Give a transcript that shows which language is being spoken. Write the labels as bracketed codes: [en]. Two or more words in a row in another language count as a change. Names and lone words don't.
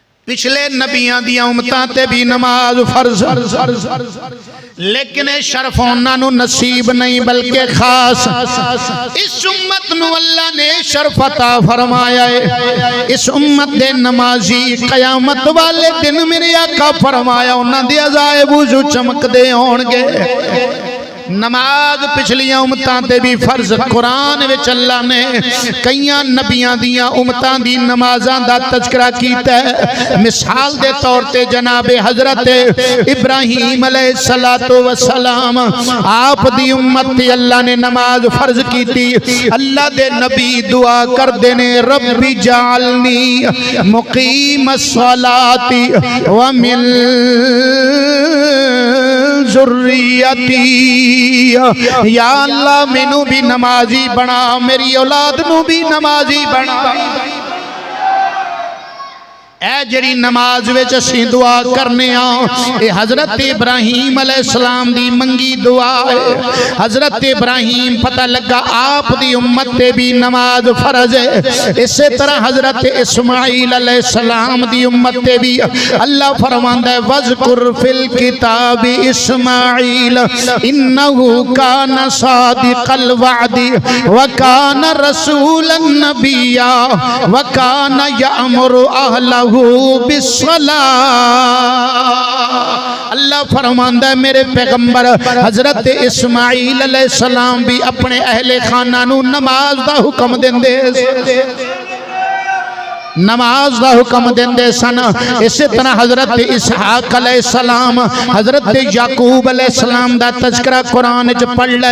[pa] پچھلے نبیاں دیاں امتاں تے بھی نماز فرض، لیکن شرف انہاں نو نصیب نہیں بلکہ خاص اس امت نو اللہ نے شرف عطا فرمایا ہے۔ اس امت دے نمازی قیامت والے دن میرے آقا فرمایا انہاں دی عذاب وضو چمک دے ہون گے۔ نماز پچھلیاں امتاں تے بھی فرض، قرآن وچ اللہ نے کئیاں نبیاں دیاں امتاں دی نمازاں دا تذکرہ کیتا ہے۔ مثال دے طور تے جناب حضرت ابراہیم علیہ السلام آپ دی امت تے اللہ نے نماز فرض کیتی۔ اللہ دے نبی دعا کر دینے [ar] رب جعلنی مقیم الصلاة ومن ذریتی، [pa] یا اللہ مینوں بھی نمازی بنا، میری اولاد نو بھی نمازی بنا۔ اے جڑی نماز وچ اسی دعا کرنے اے حضرت ابراہیم علیہ السلام دی منگی دعا ہے۔ حضرت ابراہیم پتہ لگا آپ دی امت تے بھی نماز فرض ہے، اسی طرح حضرت اسماعیل علیہ السلام دی امت تے بھی اللہ فرماندا ہے [ar] وذکر فی الکتاب اسماعیل انہ کان صادق الوعد وکان رسولا نبیا وکان یأمر اہلہ بالصلاة۔ [pa] اللہ فرماندہ ہے میرے پیغمبر حضرت اسماعیل علیہ السلام بھی اپنے اہل خانہ نو نماز دا حکم دین دے، نماز دا حکم دین دے سن۔ اسی طرح حضرت اسحاق علیہ السلام، حضرت یعقوب علیہ السلام دا تذکرہ قرآن چ پڑھ لے۔